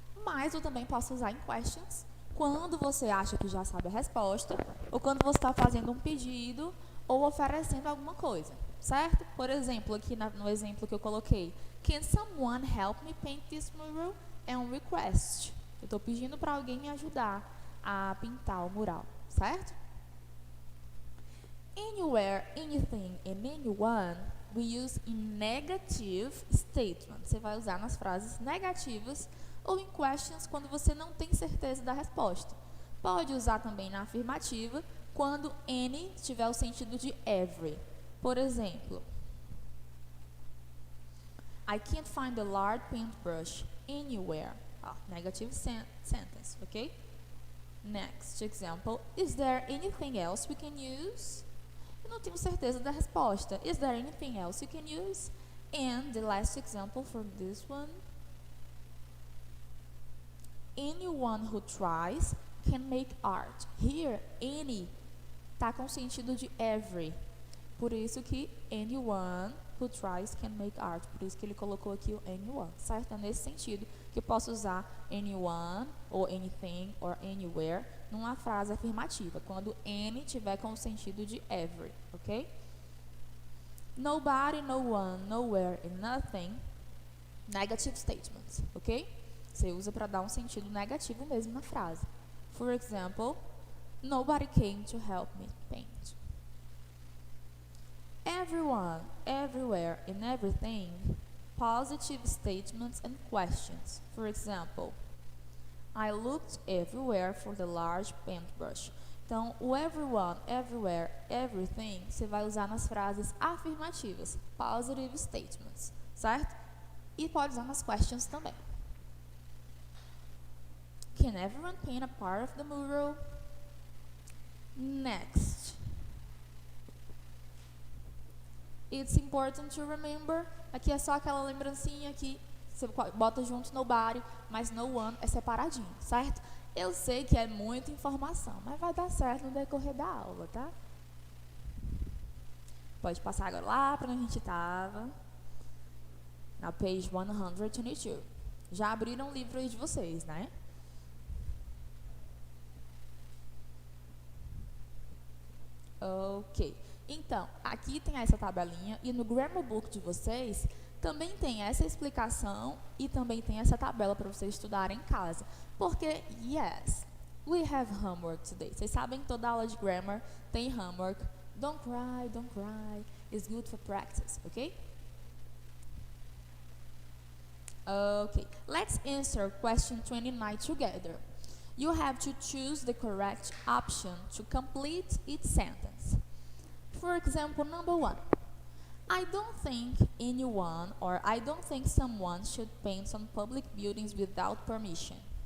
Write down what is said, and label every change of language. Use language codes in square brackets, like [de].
[pt] Mas eu também posso usar em questions, quando você acha que já sabe a resposta, ou quando você está fazendo um pedido, ou oferecendo alguma coisa, certo? Por exemplo, aqui no exemplo que eu coloquei, [en] can someone help me paint this mural? [pt] É um request. Eu estou pedindo para alguém me ajudar a pintar o mural, certo? [en] Anywhere, anything and anyone we use in negative statements. [pt] Você vai usar nas frases negativas ou em questions quando você não tem certeza da resposta. Pode usar também na afirmativa quando any tiver o sentido de every. Por exemplo, [en] I can't find a large paintbrush anywhere. Negative sentence, ok? Next example, is there anything else we can use? [pt] Eu não tenho certeza da resposta. [en] Is there anything else you can use? And the last example for this one, anyone who tries can make art. [pt] Here, any está com o sentido de every. Por isso que [en] anyone who tries can make art. [pt] Por isso que ele colocou aqui o anyone, certo? É nesse sentido que eu posso usar anyone, ou anything, or anywhere, numa frase afirmativa, quando any tiver com o sentido de every, ok? [en] Nobody, no one, nowhere and nothing, negative statements, ok? [pt] Você usa para dar um sentido negativo mesmo na frase. [en] For example, nobody came to help me paint. Everyone, everywhere and everything, positive statements and questions. For example, I looked everywhere for the large paintbrush. [pt] Então, o everyone, everywhere, everything, você vai usar nas frases afirmativas, positive statements, certo? E pode usar nas questions também. [en] Can everyone paint a part of the mural? Next. It's important to remember. [pt] Aqui é só aquela lembrancinha que você bota junto nobody, mas no one é separadinho, certo? Eu sei que é muita informação, mas vai dar certo no decorrer da aula, tá? Pode passar agora lá para onde a gente estava. Na page 122. Já abriram o livro aí de vocês, né? Ok. Então, aqui tem essa tabelinha e no Grammar Book de vocês também tem essa explicação e também tem essa tabela para vocês estudarem em casa. [en] Porque, yes, we have homework today. [pt] Vocês sabem que toda aula de grammar tem homework. [en] Don't cry, don't cry. It's good for practice, ok? Okay, let's answer question 29 together. You have to choose the correct option to complete each sentence. For example, number 1. I don't think anyone or I don't think someone should paint some public buildings without permission.